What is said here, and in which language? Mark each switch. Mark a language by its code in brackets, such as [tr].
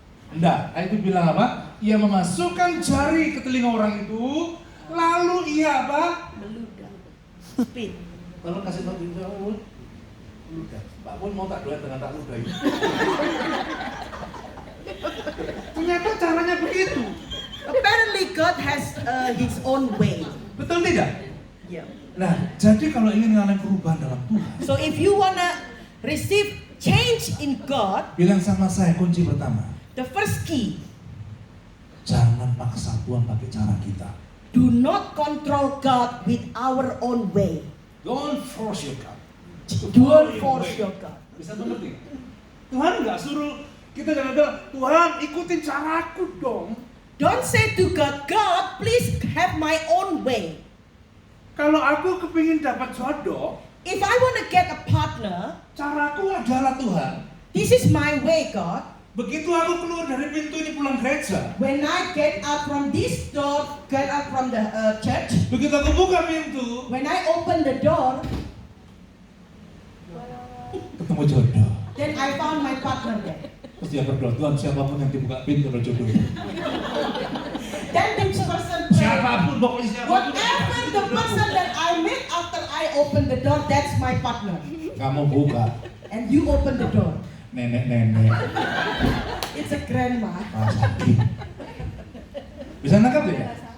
[id] Enggak. Itu bilang apa? Ia memasukkan jari ke telinga orang itu, lalu ia apa? Meludah. [en] Spit. [id] Tolong kasih tahu dia, ludah. Pak Pun mau tak doa dengan tak ludah itu. Ternyata caranya begitu. [en] Apparently God has His own way. [id] Betul tidak? [en] Yeah. [id] Nah, jadi kalau ingin mengalami perubahan dalam Tuhan, [en] So if you wanna receive change in God, [id] bilang sama saya kunci pertama, [en] the first key, [id] jangan paksa Tuhan pakai cara kita. [en] do not control God with our own way. Don't force your God. Don't force your God. [id] Bisa mengerti? Tuhan nggak suruh kita jangan bilang, Tuhan ikutin caraku dong. [en] Don't say to God, God, please have my own way. [id] Kalau aku kepingin dapat jodoh, [en] If I wanna get a partner, [id] caraku adalah Tuhan. [en] this is my way, God. [id] Begitu aku keluar dari pintu ini pulang gereja, [en] When I get out from this door, get out from the church, [id] begitu aku buka pintu, [en] when I open the door, [id] ketemu jodoh. [en] then I found my partner there. [id] Terus dia berdoa, Tuhan siapapun yang dibuka pintu adalah jodoh. [en] Then this person prayed, [id] Siapapun, pokoknya siapapun. [en] whatever the person that I meet after I open the door, that's my partner. [id] Kamu buka, [en] And you open the door. [id] nenek-nenek, [en] It's a grandma. [id] sakit. Bisa nangkap ya?